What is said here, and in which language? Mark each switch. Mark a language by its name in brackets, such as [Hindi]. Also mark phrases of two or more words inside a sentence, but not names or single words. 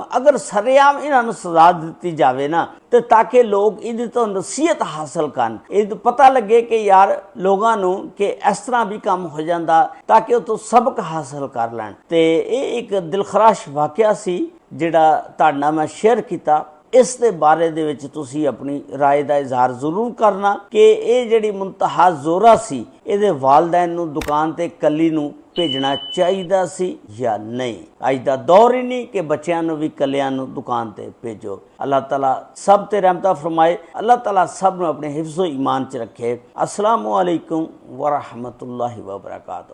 [Punjabi] ਅਗਰ ਸਰੇਆਮ ਇਹਨਾਂ ਨੂੰ ਸਜ਼ਾ ਦਿੱਤੀ ਜਾਵੇ ਨਾ ਤੇ ਤਾਂ ਕਿ ਲੋਕ ਇਹਦੇ ਤੋਂ ਨਸੀਹਤ ਹਾਸਲ ਕਰਨ, ਇਹ ਪਤਾ ਲੱਗੇ ਕਿ ਯਾਰ ਲੋਕਾਂ ਨੂੰ ਕਿ ਇਸ ਤਰ੍ਹਾਂ ਵੀ ਕੰਮ ਹੋ ਜਾਂਦਾ, ਤਾਂ ਕਿ ਉਹ ਤੋਂ ਸਬਕ ਹਾਸਲ ਕਰ ਲੈਣ। ਤੇ ਇਹ ਇੱਕ ਦਿਲਖਰਾਸ਼ ਵਾਕਿਆ ਸੀ ਜਿਹੜਾ ਤੁਹਾਡੇ ਨਾਲ ਮੈਂ ਸ਼ੇਅਰ ਕੀਤਾ। ਇਸ ਦੇ ਬਾਰੇ ਦੇ ਵਿਚ ਤੁਸੀ ਅਪਣੀ ਰਾਇ ਦਾ ਇਜ਼ਹਾਰ ਜ਼ਰੂਰ ਕਰਨਾ ਕਿ ਯੇ ਜਿਹੜੀ ਮੁੰਤਹਾ ਜ਼ੋਰਾ ਸੀ ਇਹਦੇ ਵਾਲਦੈਨ ਨੂੰ ਦੁਕਾਨ ਤੇ ਕੱਲੀ ਨੂੰ ਭੇਜਣਾ ਚਾਹੀਦਾ ਸੀ ਯਾ ਨਹੀਂ। ਅੱਜ ਦਾ ਦੌਰ ਹੀ ਨਹੀਂ ਕਿ ਬੱਚਿਆਂ ਨੂੰ ਭੀ ਕੱਲੀਆਂ ਨੂੰ ਦੁਕਾਨ ਤੇ ਭੇਜੋ। ਅੱਲਾਹ ਤਾਲਾ ਸਭ ਤੇ ਰਹਿਮਤ ਫ਼ਰਮਾਏ। ਅੱਲਾਹ ਤਾਲਾ ਸਭ ਨੂੰ ਅਪਣੇ ਹਿਫ਼ਜ਼ੋ ਈਮਾਨ ਚ ਰੱਖੇ। [Arabic] السلام عليكم ورحمة الله وبركاته.